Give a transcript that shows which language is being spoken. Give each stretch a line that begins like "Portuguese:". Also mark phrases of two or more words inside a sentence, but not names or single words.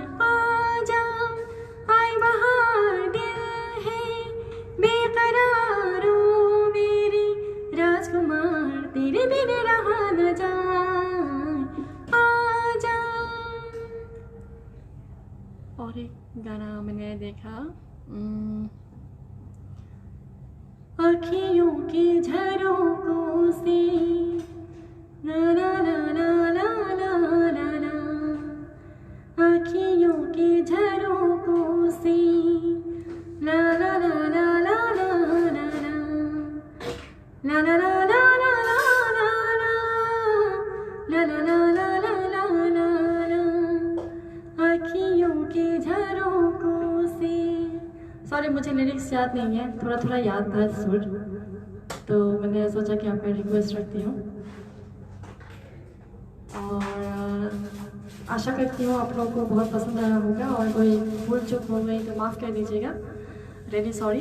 Hindi: आजा आई बहार दिल है बेकरारो मेरी राजकुमार, तेरे बिन रहा न जाए, आजा। और एक गाना मैंने देखा, अखियों के झरोकों से ला ला ला ला ला ला ला ला, अखियों के झरोकों से ला ला ला ला ला ला ला ला ला ला ला ला ला ला ला ला ला, अखियों के झरोकों से। सॉरी मुझे लिरिक्स याद नहीं है, थोड़ा थोड़ा याद था सुर, तो मैंने सोचा कि आपका रिक्वेस्ट रखती हूँ। और आशा करती हूँ आप लोगों को बहुत पसंद आया होगा, और कोई भूल चूक हो गई तो माफ़ कर दीजिएगा,
English: really sorry.